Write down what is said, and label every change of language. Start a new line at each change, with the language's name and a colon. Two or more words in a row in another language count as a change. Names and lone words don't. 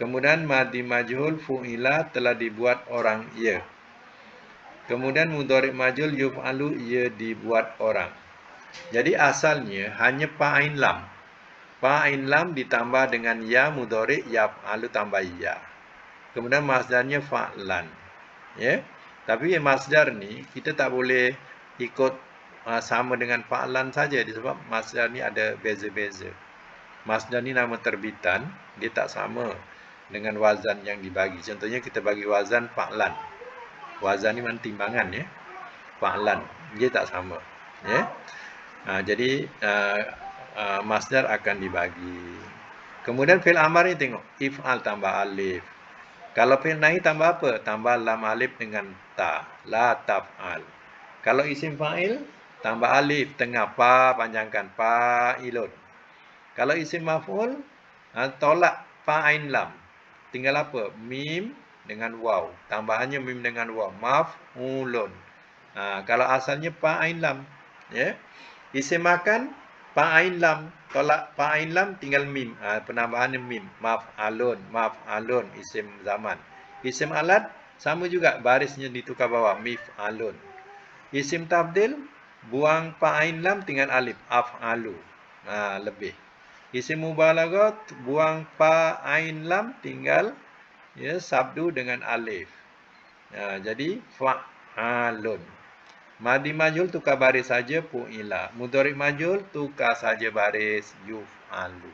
Malay: Kemudian madi majhul fu'ila telah dibuat orang ia. Kemudian mudhari' majhul yuf'alu ia dibuat orang. Jadi asalnya hanya fa'ain lam. Fa'ain lam ditambah dengan ya mudhari' yaf'alu tambah ya. Kemudian masdarnya fa'lan. Ya. Tapi masdar ni kita tak boleh ikut sama dengan fa'lan saja disebab masdar ni ada beza-beza. Masdar ni nama terbitan, dia tak sama dengan wazan yang dibagi. Contohnya kita bagi wazan fa'lan. Wazan ni mana timbangan ya. Fa'lan, dia tak sama, ya. Jadi masdar akan dibagi. Kemudian fi'il amar ni tengok, if'al tambah alif. Kalau fi'il nahi tambah apa? Tambah lam alif dengan ta,
Arabic: لا تفعل.
Malay: Kalau isim fa'il tambah alif tengah pa panjangkan fa'ilun. Kalau isim maf'ul tolak fa'ain lam. Tinggal apa? Mim dengan waw. Tambahannya mim dengan waw. Maf'ulun. Kalau asalnya fa'ain lam, ya. Isim makan fa'ain lam. Tolak fa'ain lam tinggal mim. Penambahannya mim. Maf'alun, maf'alun isim zaman. Isim alat sama juga barisnya ditukar bawah mif'alun. Isim tafdil buang fa'ain lam tinggal alif af'alu. Lebih. Isim mubalaghah buang fa ain lam tinggal ya sabdu dengan alif. Jadi fa'alun. Madi majhul tukar baris saja fu'ila. Mudhari' majhul tukar saja baris yuf'alu.